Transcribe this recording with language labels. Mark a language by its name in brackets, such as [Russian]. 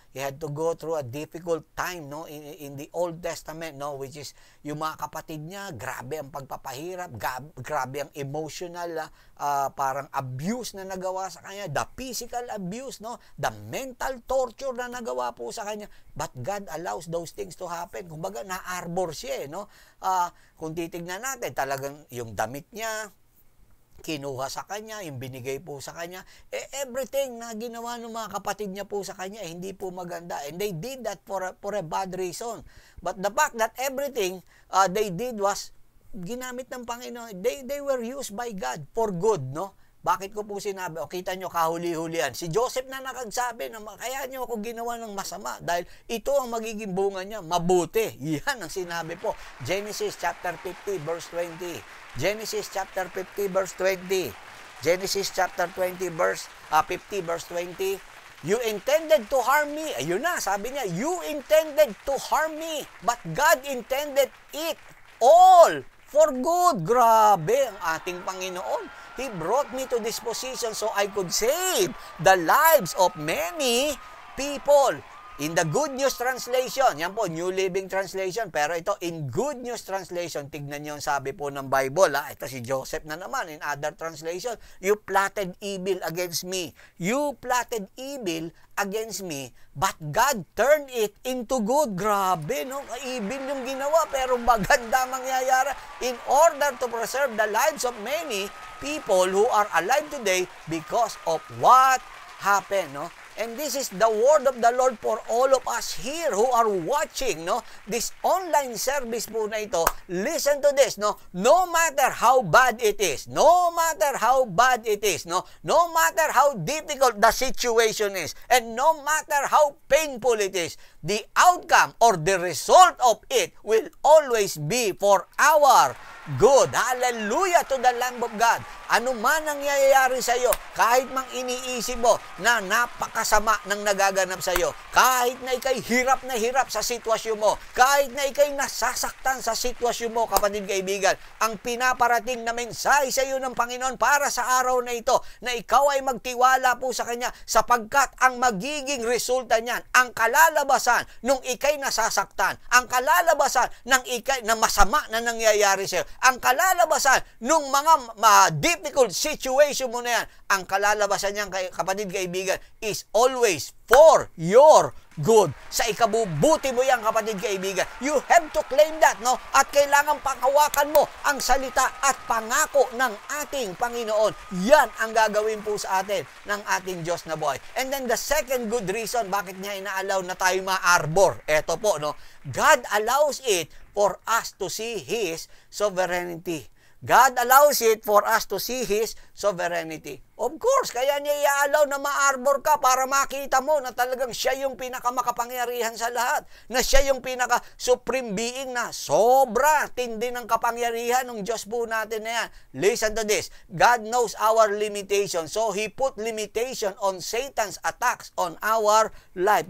[English] He had to go through a difficult time, no? In the Old Testament, no? [Filipino] Which is yung mga kapatid niya, grabe ang pagpapahirap, grabe ang emotional, parang abuse na nagawa sa kanya, the physical abuse, no? The mental torture na nagawa po sa kanya. [English] But God allows those things to happen. [Filipino] Kumbaga, na-arbor siya, no? Kung titignan natin, talagang yung damit niya, kinuha sa kanya, yung binigay po sa kanya, everything na ginawa ng mga kapatid niya po sa kanya, hindi po maganda. [English] And they did that for a bad reason. But the fact that everything they did was ginamit ng Panginoon, they were used by God for good, no? [Filipino] Bakit ko po sinabi? O, kita nyo, kahuli-hulian. Si Joseph na nakagsabi na kaya nyo ako ginawa ng masama dahil ito ang magiging bunga niya, mabuti. Yan ang sinabi po. Genesis chapter 50 verse 20. [English] Genesis chapter 50 verse 20. Genesis chapter 50 verse 20. You intended to harm me. Ayun na, sabi niya, you intended to harm me, but God intended it all for good. [Filipino] Grabe ang ating Panginoon. [English] He brought me to this position so I could save the lives of many people. [Filipino] In the Good News Translation, yan po, New Living Translation, pero ito, in Good News Translation, tignan nyo ang sabi po ng Bible, ha? [English] Ito si Joseph na naman, in other translation, you plotted evil against me. You plotted evil against me, but God turned it into good. Grabe, no? Evil yung ginawa, pero maganda mangyayari in order to preserve the lives of many people who are alive today because of what happened, no? And this is the word of the Lord for all of us here who are watching, no? This online service po na ito. Listen to this, no? No matter how bad it is, no matter how bad it is, no? No matter how difficult the situation is, and no matter how painful it is, the outcome or the result of it will always be for our good. Hallelujah to the Lamb of God. [Filipino] Ano man ang nangyayari sa iyo, kahit mang iniisip mo na napakasama ng nagaganap sa iyo, kahit na ikay hirap na hirap sa sitwasyon mo, kahit na ikay nasasaktan sa sitwasyon mo, kapatid kaibigan, ang pinaparating na mensahe sa iyo ng Panginoon para sa araw na ito, na ikaw ay magtiwala po sa Kanya, sapagkat ang magiging resulta niyan, ang kalalabasan nung ikay nasasaktan, ang kalalabasan ng ikay na masama na nangyayari sa iyo, ang kalalabasan nung mga difficult situation mo na yan, ang kalalabasan niyan, kapatid kaibigan, is always for your good. Sa ikabubuti mo yan, kapatid kaibigan. [English] You have to claim that, no? [Filipino] At kailangan panghawakan mo ang salita at pangako ng ating Panginoon. Yan ang gagawin po sa atin ng ating Diyos na buhay. And then the second good reason bakit niya inaalaw na tayo ma-arbor. Eto po, no? [English] God allows it for us to see His sovereignty. God allows it for us to see His sovereignty. [Filipino] Of course, kaya niya i-allow na ma-arbor ka para makita mo na talagang siya yung pinakamakapangyarihan sa lahat. Na siya yung pinaka-supreme being na sobra tindi ng kapangyarihan ng Diyos po natin na yan. [English] Listen to this. God knows our limitation. So He put limitation on Satan's attacks on our life.